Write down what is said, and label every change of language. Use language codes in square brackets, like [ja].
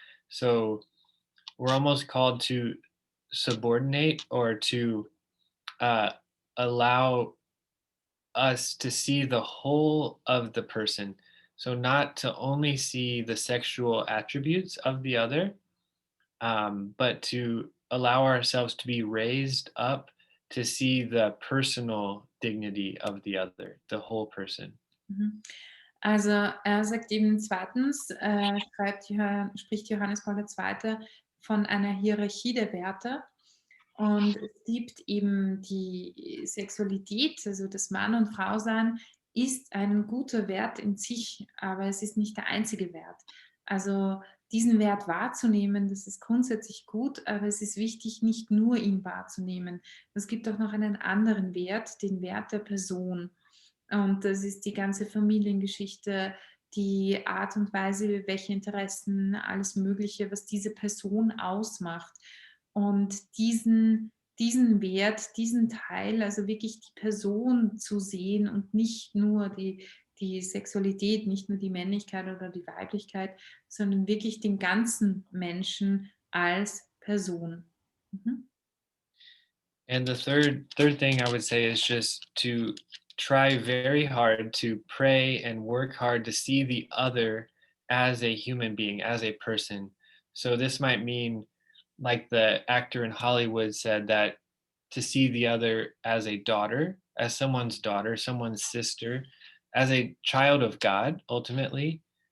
[en] So we're almost called to subordinate or to uh, allow us to see the whole of the person. So not to only see the sexual attributes of the other, but to allow ourselves to be raised up to see the personal dignity of the other, the whole person. Mhm. [de] Also er sagt eben zweitens, spricht Johannes Paul II. Von einer Hierarchie der Werte. Und es gibt eben die Sexualität, also das Mann- und Frau-Sein ist ein guter Wert in sich, aber es ist nicht der einzige Wert. Also diesen Wert wahrzunehmen, das ist grundsätzlich gut, aber es ist wichtig, nicht nur ihn wahrzunehmen. Es gibt auch noch einen anderen Wert, den Wert der Person. Und das ist die ganze Familiengeschichte, die Art und Weise, welche Interessen, alles Mögliche, was diese Person ausmacht. Und diesen Wert, diesen Teil, also wirklich die Person zu sehen und nicht nur die Sexualität, nicht nur die Männlichkeit oder die Weiblichkeit, sondern wirklich den ganzen Menschen als Person. Mhm. [en] And the third thing I would say is just to try very hard to pray and work hard to see the other as a human being, as a person. So this might mean, like the actor in Hollywood said, that to see the other as a daughter, someone's sister, as a child of God, ultimately.